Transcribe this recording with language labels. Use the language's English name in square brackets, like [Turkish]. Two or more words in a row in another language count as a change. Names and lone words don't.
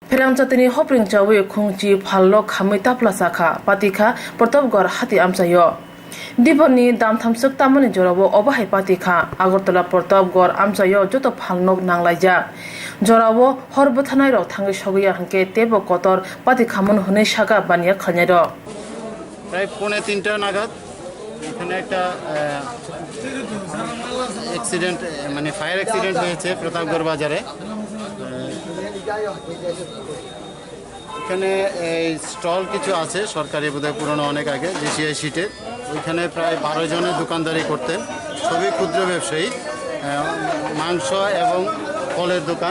[Kok Borok] Ferangchatini hopring chawi khungchi phallo khamui tapla sakha patikha Pratapgarh hati amchayo Diboni dam thamsuk tamani jorabo obahai patikha Agartala Pratapgarh amchayo joto phalnok nanglaija jorabo horbo thanai rok thangi sogiya hanke tebo kotor patikhamon hune saga baniya khalnairo [Bangla] প্রায় 2:30 নাগাদ এখানে একটা অ্যাক্সিডেন্ট মানে [English] fire accident [Bangla] হয়েছে প্রতাপগড় বাজারে। এখানে এই স্টল কিছু আছে সরকারি বোধহয় পুরনো অনেক আগে জিসিআই সিটের, ওইখানে প্রায় 12 জনের দোকানদারি করতেন, সবই ক্ষুদ্র ব্যবসায়ী, মাংস এবং ফলের দোকান।